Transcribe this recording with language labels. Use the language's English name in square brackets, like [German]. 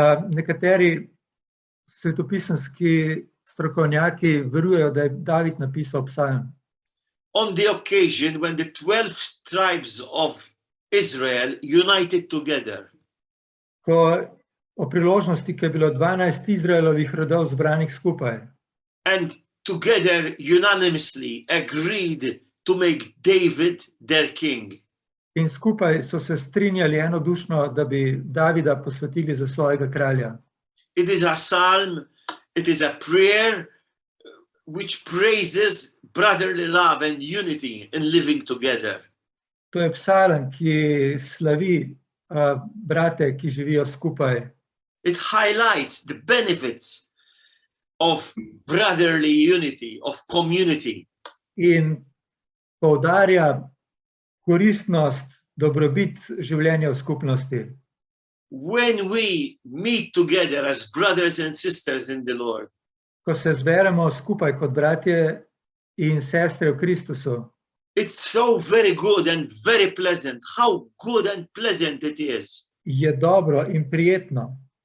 [Slovenian] Nekateri svetopisemski strokovnjaki verujejo, da je David napisal psalm [English] on the occasion when the 12 tribes of Israel united together. [Slovenian] O priložnosti, ko je bilo 12 Izraelovih rodov zbranih skupaj [English] And together unanimously agreed to make David their king. [Slovenian] in skupaj so se strinjali enodušno, da bi Davida posvetili za svojega kralja. [English] It is a psalm, it is a prayer which praises brotherly love and unity in living together. [Slovenian] To je psalm, ki slavi brate, ki živijo skupaj. [English] It highlights the benefits of brotherly unity, of community. [Slovenian] In poudarja koristnost, dobrobit življenja v skupnosti. [English] When we meet together as brothers and sisters in the Lord, [Slovenian] Ko se zberemo skupaj kot bratje in sestre v Kristusu, [English] it's so very good and very pleasant. How good and pleasant it is. [Slovenian] je dobro in prijetno.